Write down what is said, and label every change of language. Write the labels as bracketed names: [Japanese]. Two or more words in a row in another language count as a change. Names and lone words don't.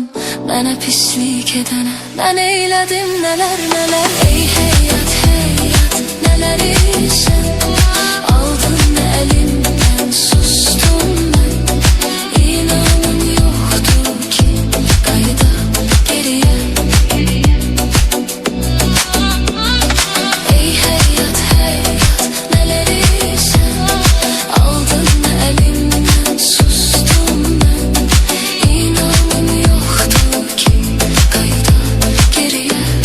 [Azerbaijani] Mənə pislik edənə mən eylədim nələr nələr. Ey həyat həyat nələri sən aldın əlimdən, sustum mən. İnanım yoxdur ki qayıda geriyə. [Turkish] Ey hayat hayat neleri sen aldın elimden, sustum ben. İnanım yoktu ki kayda geriye.